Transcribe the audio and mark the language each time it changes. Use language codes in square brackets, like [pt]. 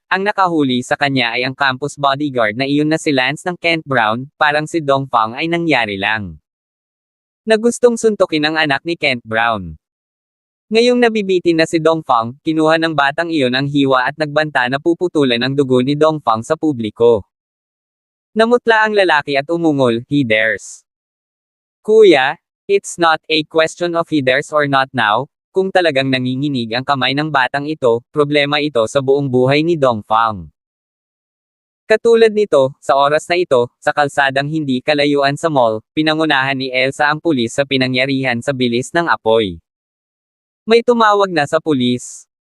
[tl] Ang nakahuli sa kanya ay ang campus bodyguard na iyon na si Lance ng Kent Brown, parang si Dongfang ay nangyari lang. Na gustong suntukin ang anak ni Kent Brown. Ngayong nabibitin na si Dongfang, kinuha ng batang iyon ang hiwa at nagbanta na puputulan ang dugo ni Dongfang sa publiko. Namutla ang lalaki at umungol, [en] he dares. Kuya, it's not a question of he dares or not now. [tl] Kung talagang nanginginig ang kamay ng batang ito, problema ito sa buong buhay ni Dongfang. Katulad nito, sa oras na ito, sa kalsadang hindi kalayuan sa mall, pinangunahan ni Elsa ang pulis sa pinangyarihan sa bilis ng apoy. May tumawag na sa pulis.